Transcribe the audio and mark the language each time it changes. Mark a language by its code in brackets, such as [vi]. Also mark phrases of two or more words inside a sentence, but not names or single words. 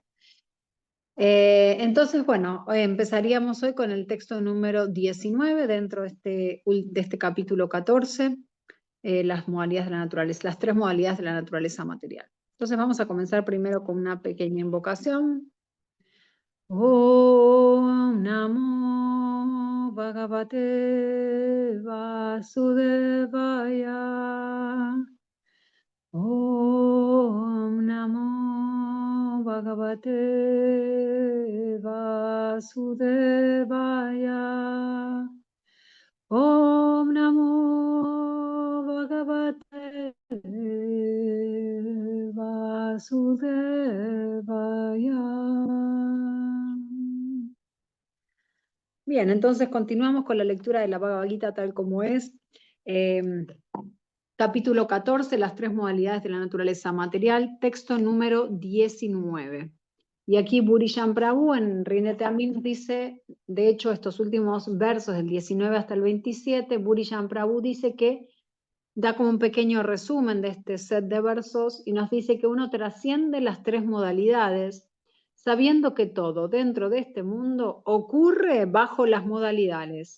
[es] Entonces, bueno, empezaríamos hoy con el texto número 19 dentro de este capítulo 14, las modalidades de la naturaleza, las 3 modalidades de la naturaleza material. Entonces vamos a comenzar primero con una pequeña invocación. [sa] ॐ नमो भगवते वासुदेवाय. ॐ नमो भगवते वासुदेवाय. ॐ नमो भगवते वासुदेवाय. [es] Bien, entonces continuamos con la lectura de la Bhagavad Gita tal como es. Capítulo 14, las 3 modalidades de la naturaleza material, texto número 19. Y aquí Burishan Prabhu en Rinete Amin nos dice, de hecho estos últimos versos del 19 hasta el 27, Burishan Prabhu dice que da como un pequeño resumen de este set de versos y nos dice que uno trasciende las 3 modalidades, sabiendo que todo dentro de este mundo ocurre bajo las modalidades.